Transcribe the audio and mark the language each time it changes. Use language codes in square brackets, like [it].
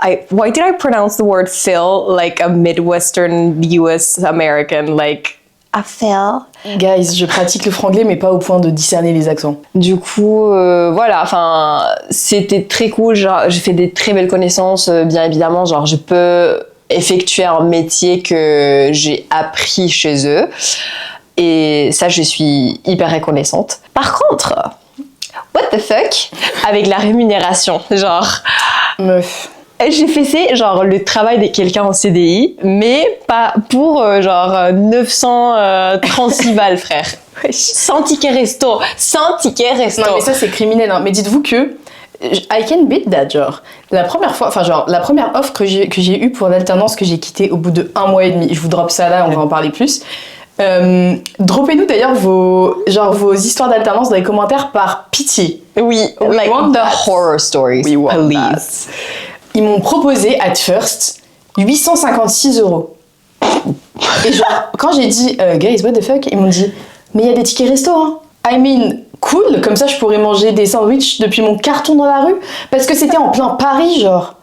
[en] Why did I pronounce the word feel like a Midwestern US American? Like, I feel. [fr] Guys, je pratique le franglais, mais pas au point de discerner les accents. Du coup, voilà, enfin, c'était très cool. Genre, j'ai fait des très belles connaissances, bien évidemment. Genre, je peux effectuer un métier que j'ai appris chez eux. Et ça, je suis hyper reconnaissante. Par contre, [en] what the fuck [fr] avec la rémunération, genre... Meuf. J'ai fait genre le travail de quelqu'un en CDI, mais pas pour genre 936 balles, frère. Sans ticket resto, sans ticket resto. Non mais ça c'est criminel, hein. Mais dites-vous que [en] I can beat that, [fr] genre. La première fois, enfin genre la première offre que j'ai eue pour l'alternance que j'ai quittée au bout de 1 mois et demi, je vous drop ça là, on va en parler plus. Droppez-nous d'ailleurs vos histoires d'alternance dans les commentaires par pitié. [en] Oui, like the horror stories, please. [fr] Ils m'ont proposé [en] at first [fr] 856 €. Et genre, quand j'ai dit [en] guys, what the fuck, [fr] ils m'ont dit mais il y a des tickets resto, hein. [en] I mean, cool, [fr] comme ça je pourrais manger des sandwichs depuis mon carton dans la rue. Parce que c'était en plein Paris, genre.